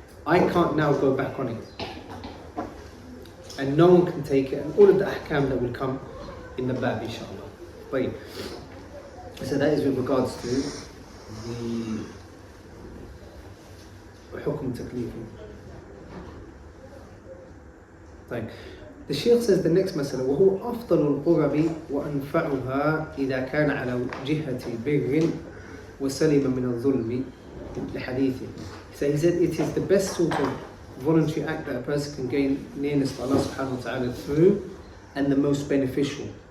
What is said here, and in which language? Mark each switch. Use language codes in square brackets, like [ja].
[en] I can't now go back on it. And no one can take it, and all of the ahkam that will come in the bab, inshallah. But, so that is with regards to the hukm taklifi. The Shaykh says the next masala, [ar] وهو أفضل القرب وأنفعها إذا كان على جهة بر وسلم من الظلم لحديثه. [en] So he said it is the best sort of voluntary act that a person can gain nearness to Allah subhanahu wa ta'ala through, and the most beneficial.